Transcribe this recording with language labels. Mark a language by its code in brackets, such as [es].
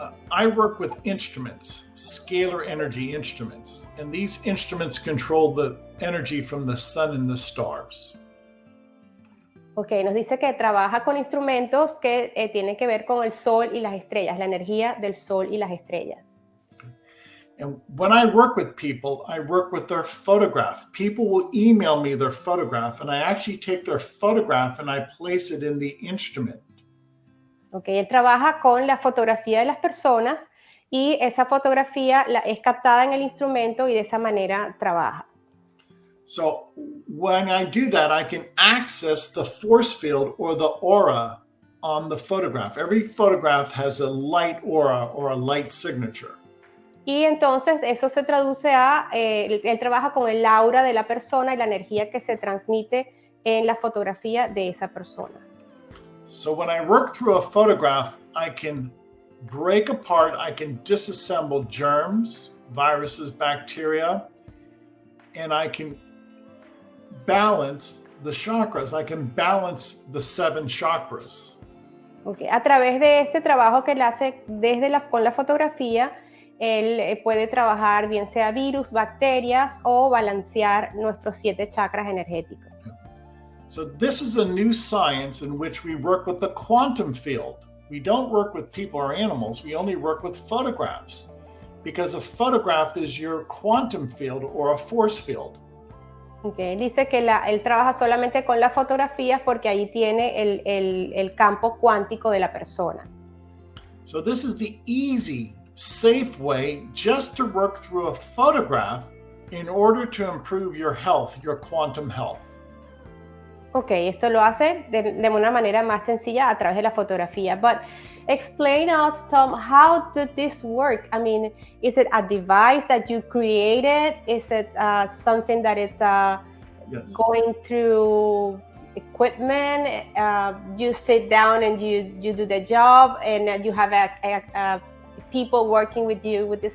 [en] I work with instruments, scalar energy instruments, and these instruments control the energy from the sun and the stars. [es] Ok, nos dice que trabaja con instrumentos que tienen que ver con el sol y las estrellas, la energía del sol y las estrellas. [en] And when I work with people, I work with their photograph. People will email me their photograph, and I actually take their photograph and I place it in the instrument. [es] Ok, él trabaja con la fotografía de las personas y esa fotografía es captada en el instrumento y de esa manera trabaja. [en] So when I do that, I can access the force field or the aura on the photograph. Every photograph has a light aura or a light signature. [es] Y entonces eso se traduce a, él trabaja con el aura de la persona y la energía que se transmite en la fotografía de esa persona. [en] So when I work through a photograph, I can break apart, I can disassemble germs, viruses, bacteria, and I can balance the chakras. I can balance the 7 chakras. Okay. [es] A través de este trabajo que él hace con la fotografía, él puede trabajar bien sea virus, bacterias o balancear nuestros 7 chakras energéticos. [en] So this is a new science in which we work with the quantum field. We don't work with people or animals. We only work with photographs because a photograph is your quantum field or a force field. Okay. [es] Dice que él trabaja solamente con las fotografías porque ahí tiene el campo cuántico de la persona. [en] So this is the easy, safe way just to work through a photograph in order to improve your health, your quantum health. [es] Ok, esto lo hace de una manera más sencilla a través de la fotografía. But [en] Explain us, Tom, how did this work? I mean, is it a device that you created? Is it something that is Yes. going through equipment? You sit down and you do the job, and you have a people working with you with this.